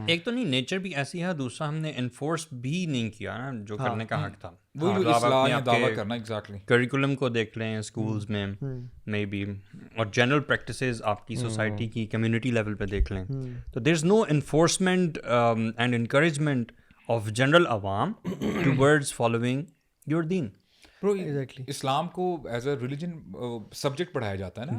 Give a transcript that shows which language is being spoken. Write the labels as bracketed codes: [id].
[ur] ایک تو نہیں نیچر بھی ایسی ہے, دوسرا ہم نے انفورس بھی نہیں کیا نا جو کرنے کا حق تھا. وہی جو اصلاح یا دعویٰ کرنا, ایگزیکٹلی کریکولم کو دیکھ لیں اسکولز میں مے بی, اور جنرل پریکٹسز آپ کی سوسائٹی کی کمیونٹی لیول پہ دیکھ لیں, تو [en] There is no enforcement and encouragement of general awam towards following your deen. [ur] Bro, اسلام کو ایز اے ریلیجن سبجیکٹ پڑھایا جاتا ہے نا.